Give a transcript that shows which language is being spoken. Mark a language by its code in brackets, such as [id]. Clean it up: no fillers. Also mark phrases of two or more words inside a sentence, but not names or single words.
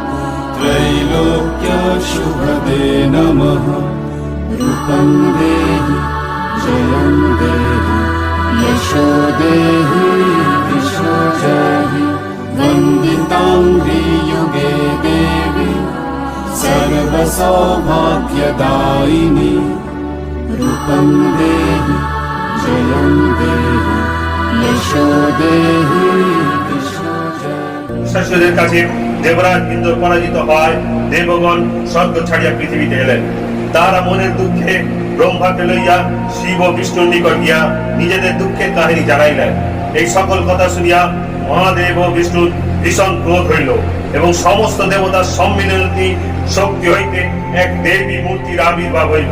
[sa] त्रैलोक्यशुभदे नमः रूपं देहि जयं देहि यशो देहि दिशो जहि वन्दिताङ्घ्रियुगे देवी सर्वसौभाग्यदायिनी रूपं देहि जयं देहि यशो देहि दिशो जहि [bn] শাশুদের কাছে দেবরাজ ইন্দ্র পরাজিত হয় দেবগণ স্বর্গ ছাড়িয়া পৃথিবীতে এলেন। তারা মনের দুঃখে ব্রহ্মাকে লইয়া শিব ও বিষ্ণুর নিকট গিয়া নিজেদের দুঃখের কাহিনী জানাইলেন। এই সকল কথা শুনিয়া মহাদেব ও বিষ্ণুর ভীষণ ক্রোধ হইল এবং সমস্ত দেবতার সম্মিলনী শক্তি হইতে এক দেবী মূর্তির আবির্ভাব হইল।